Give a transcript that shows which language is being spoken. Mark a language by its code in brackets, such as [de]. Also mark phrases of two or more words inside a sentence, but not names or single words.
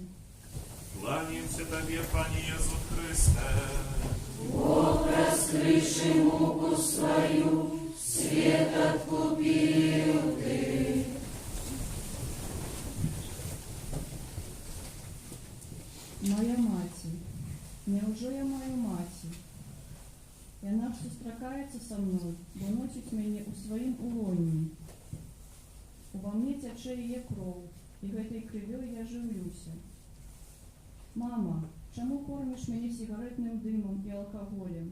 [ru] Кланяемся Тебе, Пане Иисус Христе. Бог, раскрывший муку свою, свет откупил Ты. [be] Моя маці, няўжо я маю маці? Яна ж сустракаецца са мной, бо носіць мяне ў сваім улонні. Ува мне цячэ яе кроў, і гэтай крывёй я жыўлюся. Мама, чаму корміш мяне сігаретным дымам і алкаголем?